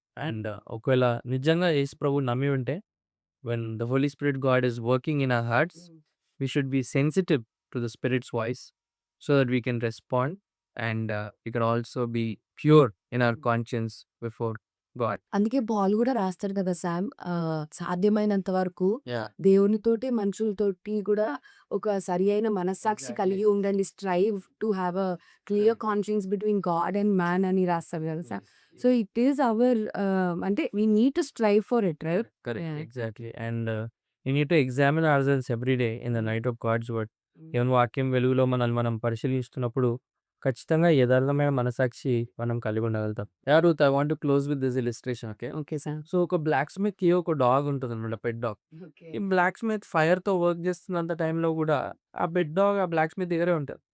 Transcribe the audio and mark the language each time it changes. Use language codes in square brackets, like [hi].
[en] and [te] ఒకవేళ నిజంగా యేసు ప్రభువుని నమ్మి ఉంటే [en] when the Holy Spirit God is working in our hearts, hmm. we should be sensitive to the Spirit's voice so that we can respond and we can also be pure in our hmm. conscience before God. [te] అందుకే Paul గూడా రాస్తాడు కదా Sam సాధ్యమైనంత వరకు [en] Yeah, [te] దేవునితోటి, మనుషులతోటి గూడా ఒక సరియైన మనస్సాక్షి [en] exactly. [te] కలిగి ఉండండి. [en] Strive to have a clear Correct. Conscience between God and man [te] అని రాస్తాడు కదా [en] Sam. Yes. So, it is our అంటే we need to strive for it right? Correct. Yeah! Exactly. And we need to examine ourselves every day in the hmm. night of God's word. Hmm. [te] దేవుని వాక్యం వెలుగులో మనల్ని మనం పరిశీలిస్తున్నప్పుడు ఖచ్చితంగా యథార్థమైన మనసాక్షి మనం కలిగి ఉండగలుగుతాం. [en] Yeah Ruth, I want to close with this illustration. Okay. Okay Sam. [te] So, ఒక బ్లాక్ స్మిత్‌కి ఒక డాగ్ ఉంటదనమాట. [en] Pet dog. Okay. [te] ఈ బ్లాక్ స్మిత్ ఫైర్‌తో వర్క్ చేస్తున్నంత టైంలో గూడా ఆ పెట్ డాగ్ ఆ బ్లాక్ స్మిత్ దగ్గరే ఉంటది.